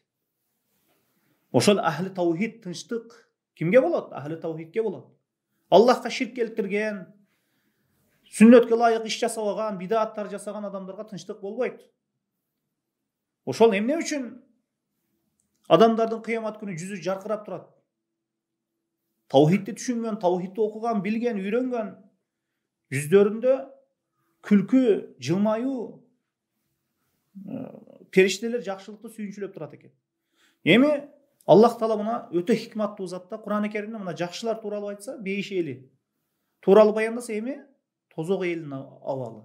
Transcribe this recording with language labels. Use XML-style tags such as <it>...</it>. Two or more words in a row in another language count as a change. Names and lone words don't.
<ky>Ошол ахли таухид тынчтык кимге болот? Ахли таухидке болот. Аллахка ширк келтирген, сүннөткө ылайык иш жасабаган, бидааттар жасаган адамдарга тынчтык болбойт. Ошол эмне үчүн Адамдардын кыямат күнү жүзү жаркырап турат. Тавхидди түшүнгөн, тавхидди окуган, билген, үйрөнгөн жүздөрүндө күлкү, жылмаюу, периштелер жакшылыкты сүйүнчүлөп турат экен. Эми Аллах Таала мына өтө хикматтуу зат да Кур'ан-ы Керимде мына жакшылар тууралуу айтса, бейиш эли тууралуу баяндаса, эми тозок элдин абалы.</ky>